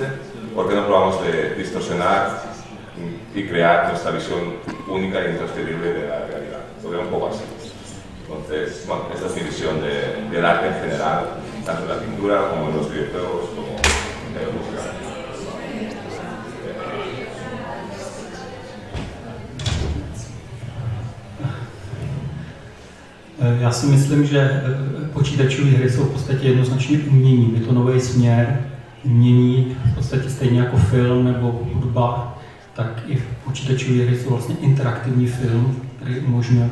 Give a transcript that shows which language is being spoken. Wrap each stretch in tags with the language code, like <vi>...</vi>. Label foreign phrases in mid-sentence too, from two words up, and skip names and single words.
<es>¿Por qué no probamos de distorsionar y crear nuestra visión única e intransferible de la realidad? Lo veo un poco así. Entonces, bueno, esta es mi visión del arte en general, tanto en la pintura como en los videojuegos, como en la música.</es> <cs>Já si myslím, že počítačové hry jsou v podstatě jednoznačně umění. Je to nový směr umění, v podstatě stejně jako film nebo hudba, tak i počítačové hry jsou vlastně interaktivní film, který umožňuje.</cs>